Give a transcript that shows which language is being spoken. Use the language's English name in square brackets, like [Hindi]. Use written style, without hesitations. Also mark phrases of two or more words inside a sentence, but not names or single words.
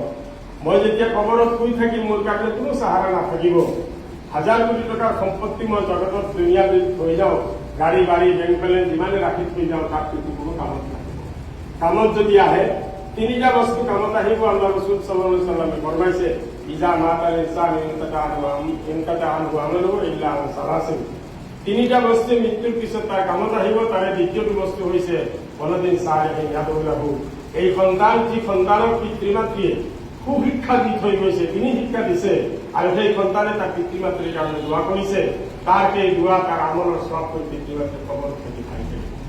[Assamese] মই যেতিয়া কবৰত শুই থাকিম মোৰ কাৰণে কোনো সাহাৰা নাথাকিব। হাজাৰ কোটি টকাৰ সম্পত্তি মই জগতত দুনিয়াত থৈ যাওঁ, গাড়ী বাৰী বেংক বেলেঞ্চ যিমানে ৰাখি থৈ যাওঁ তাত কিন্তু কোনো কামত নাহিব। কামত যদি আহে তিনিটা বস্তু কামত আহিব। আল্লাহ ৰসুল [Arabic] صلى الله عليه وسلم [Assamese] ফৰমাইছে [Arabic] إذا مات الإنسان انقطع عنه عمله إلا من ثلاث. [Assamese] তিনিটা বস্তু মৃত্যুৰ পিছত তাৰ কামত আহিব। তাৰে দ্বিতীয়টো বস্তু হৈছে [Arabic] ولد صالح يدعو له. [Assamese] এই সন্তান যি সন্তানক পিতৃ মাতৃয়ে সুশিক্ষা দি থৈ গৈছে, তিনি শিক্ষা দিছে আৰু সেই সন্তানে তাৰ পিতৃ মাতৃৰ কাৰণে দোৱা কৰিছে, তাৰ সেই দোৱা তাৰ আমলৰ সব হৈ পিতৃ মাতৃৰ কবৰত থাকি খাই থাকিব।